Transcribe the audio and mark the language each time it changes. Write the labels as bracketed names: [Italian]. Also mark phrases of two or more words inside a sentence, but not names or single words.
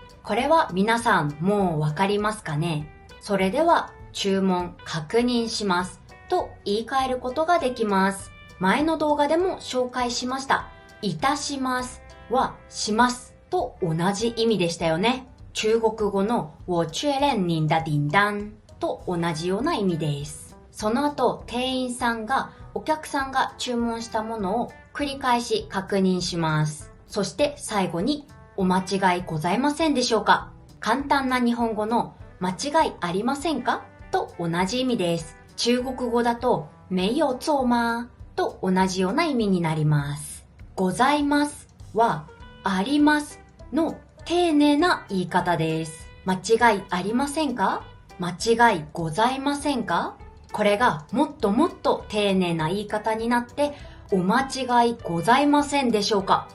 [Japanese] これは皆さんもうわかりますかね？それでは注文確認しますと言い換えることができます。前の動画でも紹介しました。いたしますはしますと同じ意味でしたよね。中国語の [Chinese] 我确认您的订单 [Japanese] と同じような意味です。その後、店員さんがお客さんが注文したものを繰り返し確認します。そして最後にお間違いございませんでしょうか？簡単な日本語の間違いありませんか？と同じ意味です。中国語だと [Chinese] 没有错吗？ [Japanese] と同じような意味になります。ございますはありますの丁寧な言い方です。間違いありませんか？間違いございませんか？これがもっともっと丁寧な言い方になって、お間違いございませんでしょうか？